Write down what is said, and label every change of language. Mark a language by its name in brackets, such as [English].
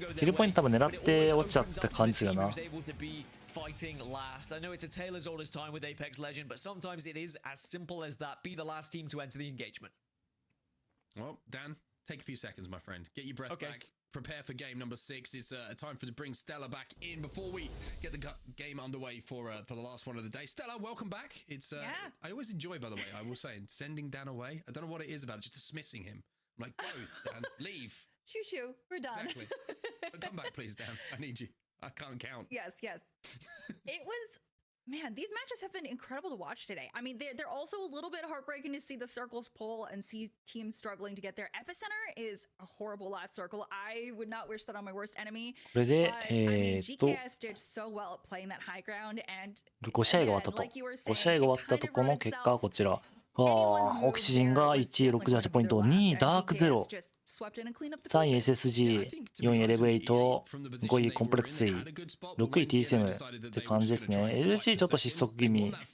[Japanese] キルポイント多分狙って落ちちゃった感じするよな。 [English] fighting last. I know it's a tale as old as time with Apex Legend, but sometimes it is as simple as that. Be the last team to enter the engagement. Well, Dan, take a few seconds, my friend. Get your breath back. Prepare for game number 6. It's a time to bring Stella back in before we get the game underway for the last one of the day. Stella, welcome back. It's I always enjoy, by the way, I will say, sending Dan away. I don't know what it is about it, just dismissing him. I'm like, go, Dan, leave. Shoo shoo, we're done. Exactly. But come back, please, Dan. I need you. I can't count. Yes. It was, man, these matches have been incredible to watch today. I mean, they're also a little bit heartbreaking to see the circles pull and see teams struggling to get there. Epicenter is a horrible last circle. I would not wish that on my worst enemy. [Japanese] これで [English] GKS did so well at playing that high ground and [Japanese] 5試合が終わったと。 5試合が終わったところの結果はこちら。オキシジンが1位68ポイント、2位ダークゼロ、3位 SSG、4位エレブエイト、5位コンプレックス3、6位 TSM って感じですね。 LG ちょっと失速気味。